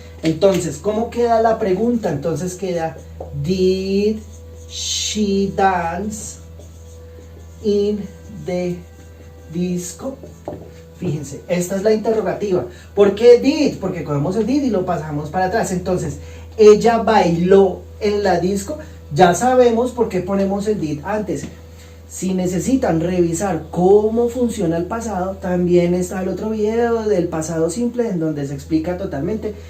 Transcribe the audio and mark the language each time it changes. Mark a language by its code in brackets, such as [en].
[es] Entonces, ¿cómo queda la pregunta? Entonces queda, [en] did she dance in the disco? [es] Fíjense, esta es la interrogativa. ¿Por qué did? Porque cogemos el did y lo pasamos para atrás. Entonces, ella bailó en la disco. Ya sabemos por qué ponemos el did antes. Si necesitan revisar cómo funciona el pasado, también está el otro video del pasado simple en donde se explica totalmente.